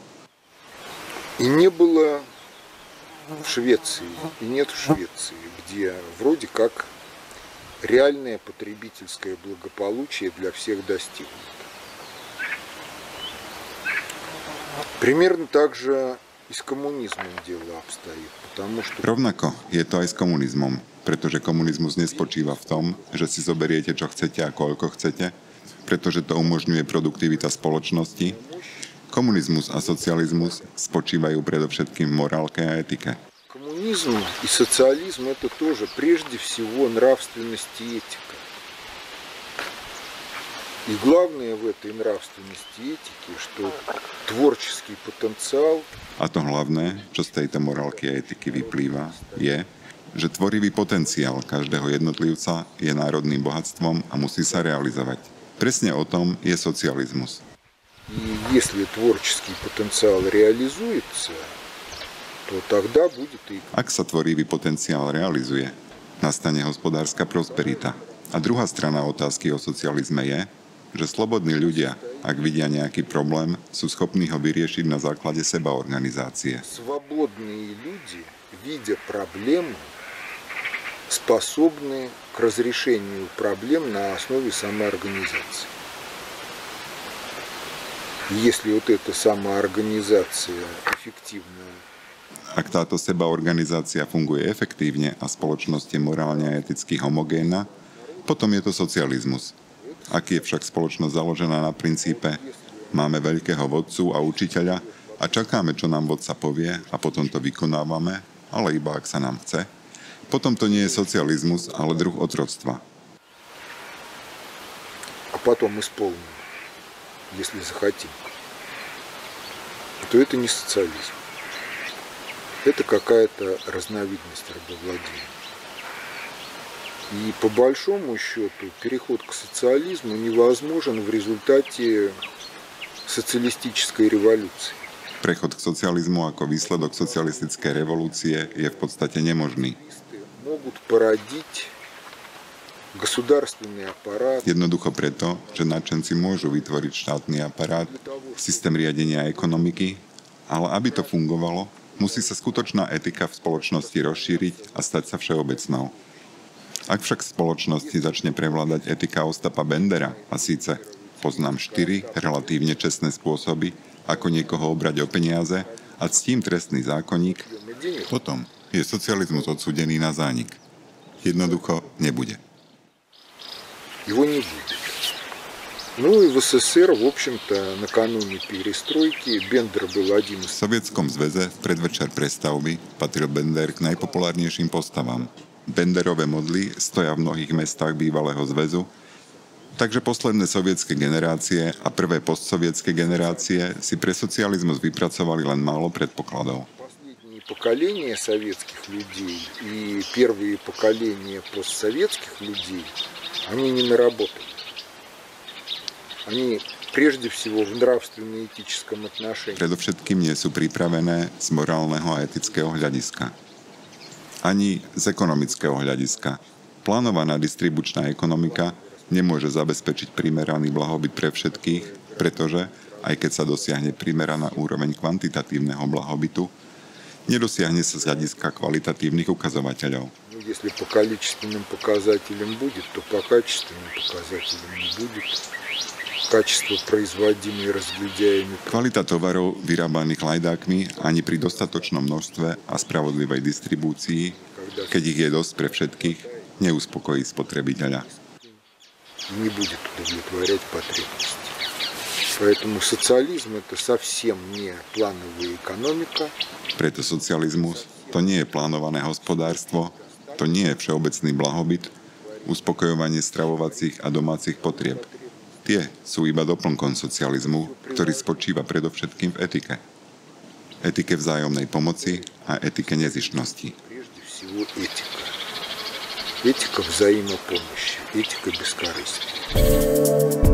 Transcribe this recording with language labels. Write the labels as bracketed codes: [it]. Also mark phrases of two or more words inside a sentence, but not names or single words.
[ru] И не было в Швеции, и нет в Швеции, где вроде как реальное потребительское благополучие для всех достигнуто. Примерно так же и с коммунизмом дело обстоит, потому что... [sk] Rovnako je to aj s komunizmom, pretože komunizmus nespočíva v tom, že si zoberiete, čo chcete a koľko chcete, pretože to umožňuje produktivita spoločnosti. Komunizmus a socializmus spočívajú predovšetkým v morálke a etike. [ru] Коммунизм и социализм – это тоже прежде всего нравственность и этика. И главное в этой нравственности и этике, что творческий потенциал... [sk] A to hlavné, čo z tejto morálky a etiky vyplýva, je, že tvorivý potenciál každého jednotlivca je národným bohatstvom a musí sa realizovať. Presne o tom je socializmus. [ru] И если творческий потенциал реализуется, то тогда будет и... [sk] Ak sa tvorivý potenciál realizuje, nastane hospodárska prosperita. A druhá strana otázky o socializme je, že slobodní ľudia, ak vidia nejaký problém, sú schopní ho vyriešiť na základe sebaorganizácie. [ru] Свободные люди, видя проблему, способны к разрешению проблем на основе самоорганизации. Если вот эта самоорганизация эффективная. [sk] Ak táto sebaorganizácia funguje efektívne a spoločnosť je morálne a eticky homogénna, potom je to socializmus. Ak je však spoločnosť založená na princípe máme veľkého vodcu a učiteľa a čakáme, čo nám vodca povie a potom to vykonávame, ale iba ak sa nám chce, potom to nie je socializmus, ale druh otroctva. [ru] А потом исполним, если захотим, то это не социализм. Это какая-то разновидность рабовладения. И по большому счету переход к социализму невозможен в результате социалистической революции. [sk] Prechod k socializmu ako výsledok socialistickej revolúcie je v podstate nemožný. [ru] Могут породить государственный аппарат. [sk] Jednoducho preto, že nadšenci môžu vytvoriť štátny aparát, systém riadenia ekonomiky, ale aby to fungovalo, musí sa skutočná etika v spoločnosti rozšíriť a stať sa všeobecnou. Ak však v spoločnosti začne prevládať etika Ostafa Bendera, a síce poznám 4 relatívne čestné spôsoby, ako niekoho obrať o peniaze a ctím trestný zákonník, potom je socializmus odsúdený na zánik. Jednoducho nebude. [ru] Его не будет. Ну и в СССР, в общем-то, накануне перестройки Бендер был один [sk] V [ru] из... [sk] Sovietskom zväze v predvečer prestavby patril Bender k najpopulárnejším postavám. Benderové modly stoja v mnohých mestách bývalého zväzu, takže posledné sovietske generácie a prvé postsovietske generácie si pre socializmus vypracovali len málo predpokladov. [ru] Последние поколения советских людей и первые поколения постсоветских людей, они не наработали. Они прежде всего в нравственно-этическом отношении. [sk] Predovšetkým nie sú pripravené z morálneho a etického hľadiska. Ani z ekonomického hľadiska. Plánovaná distribučná ekonomika nemôže zabezpečiť primeraný blahobyt pre všetkých, pretože, aj keď sa dosiahne primeraná úroveň kvantitatívneho blahobytu, nedosiahne sa z hľadiska kvalitatívnych ukazovateľov. [ru] Ну, если по количественным показателям будет, то по качественным показателям не будет. Качество производимой разглядяеми. [sk] Kvalita tovarov vyrábaných lajdákmi ani pri dostatočnom množstve a spravodlivej distribúcii, keď ich je dosť pre všetkých, neuspokojí spotrebiteľa. [ru] Не будет удовлетворять потребности. Поэтому социализм это совсем не плановая экономика. [sk] Preto socializmus to nie je plánované hospodárstvo, to nie je všeobecný blahobyt, uspokojovanie stravovacích a domácich potrieb. Tie sú iba doplnkom socializmu, ktorý spočíva predovšetkým v etike. Etike vzájomnej pomoci a etike nezištnosti. [ru] Прежде всего этика. Этика взаимопомощи, этика бескорыстия.